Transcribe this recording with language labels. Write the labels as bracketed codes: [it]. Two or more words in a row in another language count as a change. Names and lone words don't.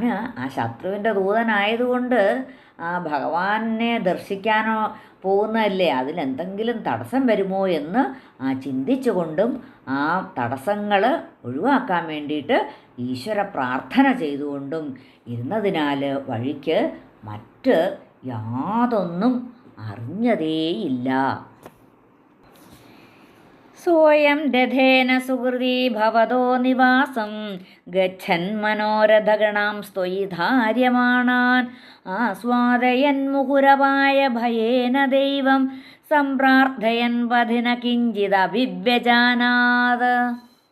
[ml] ആ ശത്രുവിൻ്റെ ദൂതനായതുകൊണ്ട് ആ ഭഗവാനെ ദർശിക്കാനോ പോകുന്നതല്ലേ അതിലെന്തെങ്കിലും തടസ്സം വരുമോ എന്ന് ചിന്തിച്ചുകൊണ്ടും ആ തടസ്സങ്ങൾ ഒഴിവാക്കാൻ വേണ്ടിയിട്ട് ഈശ്വര പ്രാർത്ഥന ചെയ്തുകൊണ്ടും ഇരുന്നതിനാൽ വഴിക്ക് മറ്റ് യാതൊന്നും അറിഞ്ഞതേയില്ല. [sa] सोऽयं रथेन सुहृदी भवतो निवासं गच्छन्मनोरथगणां स्त्वयि आस्वादयन्मुहुरपाय भयेन दैवं सम्प्रार्थयन् पथि न किञ्चिदभिव्यजानात्.